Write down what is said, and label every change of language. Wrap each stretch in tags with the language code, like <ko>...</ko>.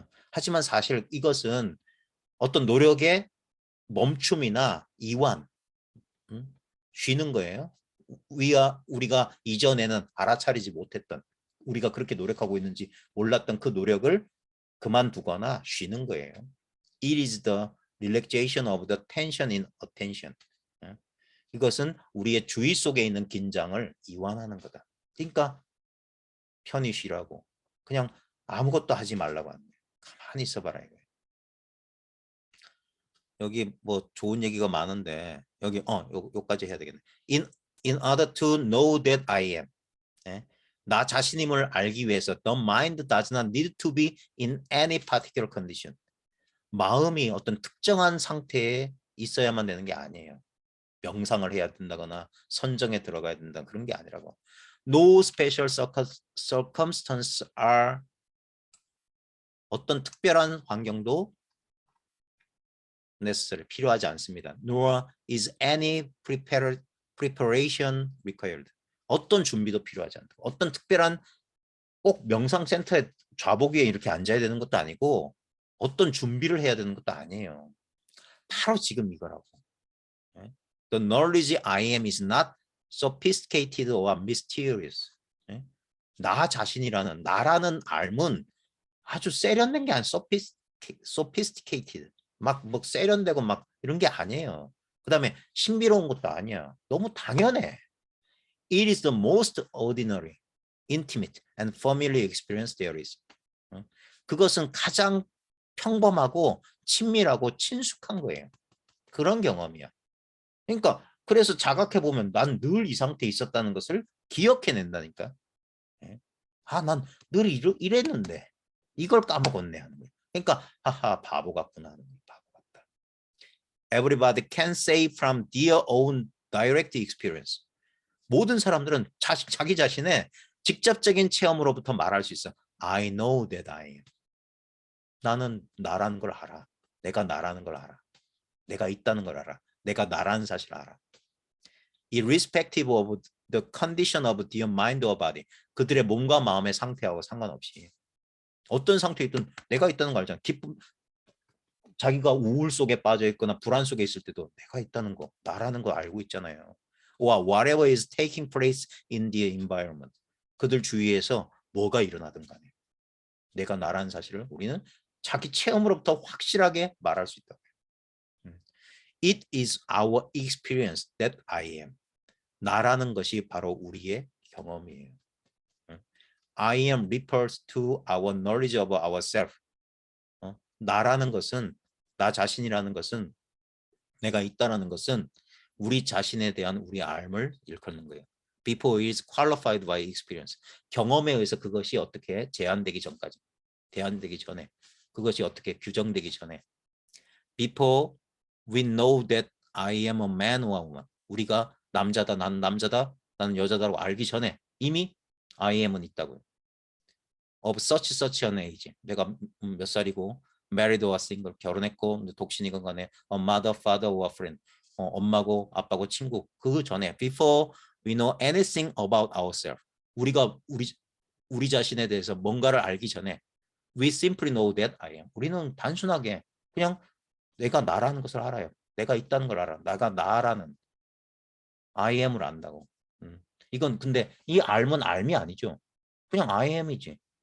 <ko>하지만 사실 이것은 어떤 노력의 멈춤이나 이완, 쉬는 거예요. 우리가 이전에는 알아차리지 못했던, 우리가 그렇게 노력하고 있는지 몰랐던 그 노력을 그만두거나 쉬는 거예요.</ko> <en>It is the relaxation of the tension in attention.</en> <ko>이것은 우리의 주의 속에 있는 긴장을 이완하는 거다. 그러니까 편히 쉬라고. 그냥 아무것도 하지 말라고 하는 거예요. 가만히 있어봐라 이거예요. 여기 뭐 좋은 얘기가 많은데 여기 요까지 해야 되겠네.</ko> <en>In order to know that I am.</en> <ko>나 자신임을 알기 위해서</ko> <en>the mind does not need to be in any particular condition.</en> <ko>마음이 어떤 특정한 상태에 있어야만 되는 게 아니에요. 명상을 해야 된다거나 선정에 들어가야 된다 그런 게 아니라고.</ko> <en>No special circumstances are</en> <ko>어떤 특별한 환경도</ko> <en>necessary</en> <ko>필요하지 않습니다.</ko> <en>Nor is any preparation required.</en> <ko>어떤 준비도 필요하지 않다. 어떤 특별한 꼭 명상센터에 좌복 위에 이렇게 앉아야 되는 것도 아니고 어떤 준비를 해야 되는 것도 아니에요. 바로 지금 이거라고.</ko> <en>The knowledge I am is not sophisticated or mysterious.</en> <ko>나 자신이라는 나라는 알문 아주 세련된 게 아니라 sophisticated. 막 세련되고 막 이런 게 아니에요. 그 다음에 신비로운 것도 아니야. 너무 당연해.</ko> <en>It is the most ordinary, intimate, and familiar experience there is.</en> <ko>그것은 가장 평범하고 친밀하고 친숙한 거예요. 그런 경험이야. 그러니까 그래서 자각해 보면 난 늘 이 상태에 있었다는 것을 기억해낸다니까. 난 늘 이랬는데 이걸 까먹었네 하는 거예요. 그러니까 하하 바보 같구나 하는 거예요. 바보 같다.</ko> <en>Everybody can say from their own direct experience.</en> <ko>모든 사람들은 자기 자신의 직접적인 체험으로부터 말할 수 있어.</ko> <en>I know that I am.</en> <ko>나는 나라는 걸 알아. 내가 나라는 걸 알아. 내가 있다는 걸 알아. 내가 나라는 사실을 알아.</ko> <en>Irrespective of the condition of their mind or body.</en> <ko>그들의 몸과 마음의 상태하고 상관없이. 어떤 상태에 있든 내가 있다는 거 알잖아. 기쁨, 자기가 우울 속에 빠져 있거나 불안 속에 있을 때도 내가 있다는 거, 나라는 거 알고 있잖아요.</ko> <en>or whatever is taking place in the environment.</en> <ko>그들 주위에서 뭐가 일어나든 간에 내가 나라는 사실을 우리는 자기 체험으로부터 확실하게 말할 수 있다.</ko> <en>It is our experience that I am.</en> <ko>나라는 것이 바로 우리의 경험이에요.</ko> <en>I am refers to our knowledge of ourselves.</en> <ko>나라는 것은, 나 자신이라는 것은, 내가 있다라는 것은 우리 자신에 대한 우리 알을 일컫는 거예요.</ko> <en>Before is qualified by experience.</en> <ko>경험에 의해서 그것이 어떻게 제한되기 전까지, 제한되기 전에, 그것이 어떻게 규정되기 전에.</ko> <en>Before we know that I am a man or a woman.</en> <ko>우리가 남자다, 나는 남자다, 나는 여자다라고 알기 전에 이미 I am은 있다고요.</ko> <en>Of such an age.</en> <ko>내가 몇 살이고,</ko> <en>married or single,</en> <ko>결혼했고, 독신이건 간에,</ko> <en>a mother, father or friend.</en> <ko>엄마고, 아빠고, 친구. 그 전에,</ko> <en>before we know anything about ourselves.</en> <ko>우리가 우리 자신에 대해서 뭔가를 알기 전에,</ko> <en>we simply know that I am.</en> <ko>우리는 단순하게 그냥 내가 나라는 것을 알아요. 내가 있다는 걸 알아. 내가 나라는 I am을 안다고. 이건 근데 이 알면 알미 아니죠. 그냥 I am이지.</ko>